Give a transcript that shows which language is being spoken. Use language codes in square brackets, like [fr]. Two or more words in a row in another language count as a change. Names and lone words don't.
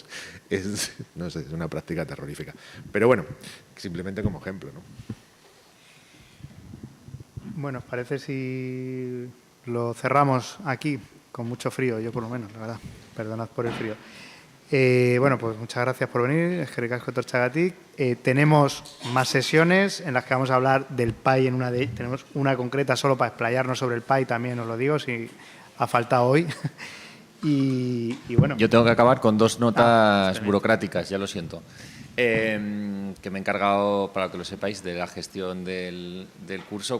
[es] No sé, es una práctica terrorífica. Pero bueno, simplemente como ejemplo, ¿no? Bueno, ¿os parece si lo cerramos aquí? Con mucho frío, yo por lo menos, la verdad. Perdonad por el frío. Bueno, pues muchas gracias por venir, [eu] eskerrik asko etortzeagatik. [es] Tenemos más sesiones en las que vamos a hablar del PAI. Tenemos una concreta solo para explayarnos sobre el PAI, también os lo digo, si ha faltado hoy. y bueno. Yo tengo que acabar con dos notas burocráticas, ya lo siento. Que me he encargado, para que lo sepáis, de la gestión del curso.